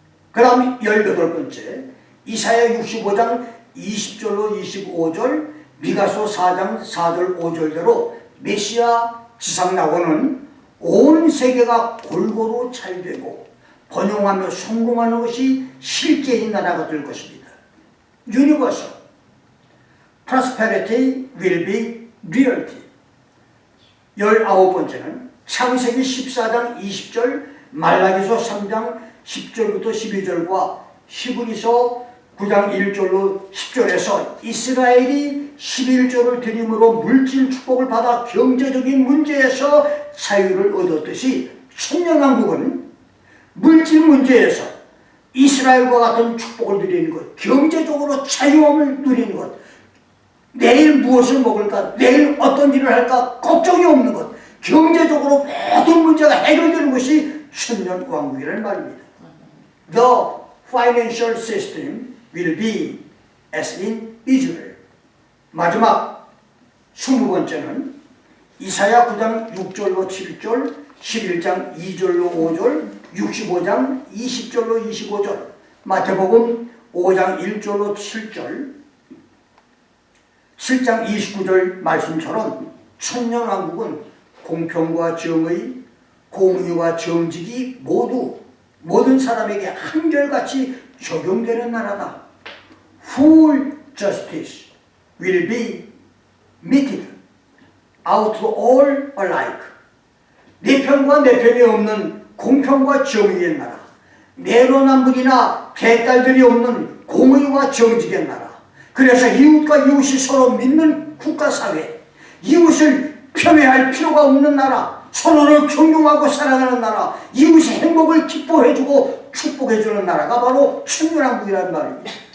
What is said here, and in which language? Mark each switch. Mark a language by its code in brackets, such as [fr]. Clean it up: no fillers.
[ko] 그 다음 18번째, 이사야 65장 20절로 25절, 미가서 4장 4절 5절대로 메시아 지상낙원은 온 세계가 골고루 잘되고 번영하며 성공하는 것이 실제인 나라가 될 것입니다. [en] Universal prosperity will be reality. [ko] 19번째는 창세기 14장 20절, 말라기서 3장 10절부터 12절과 히브리서 9장 1절로 10절에서 이스라엘이 11조를 드림으로 물질 축복을 받아 경제적인 문제에서 자유를 얻었듯이 천년왕국은 물질 문제에서 이스라엘과 같은 축복을 누리는 것, 경제적으로 자유함을 누리는 것, 내일 무엇을 먹을까, 내일 어떤 일을 할까 걱정이 없는 것, 경제적으로 모든 문제가 해결되는 것이 천년왕국이라는 말입니다. [en] The financial system will be as in Israel. [ko] 마지막 20번째는 이사야 9장 6절로 7절, 11장 2절로 5절, 65장 20절로 25절, 마태복음 5장 1절로 7절, 7장 29절 말씀처럼 천년왕국은 공평과 정의, 공의와 정직이 모두 모든 사람에게 한결같이 적용되는 나라다. [en] Full justice will be meted out to all alike. [ko] 내 편과 내 편이 없는 공평과 정의의 나라, 내로남불이나 개딸들이 없는 공의와 정직의 나라. 그래서 이웃과 이웃이 서로 믿는 국가사회, 이웃을 편애할 필요가 없는 나라, 서로를 존경하고 사랑하는 나라, 이웃의 행복을 기뻐해주고 축복해주는 나라가 바로 천년왕국이라는 말입니다.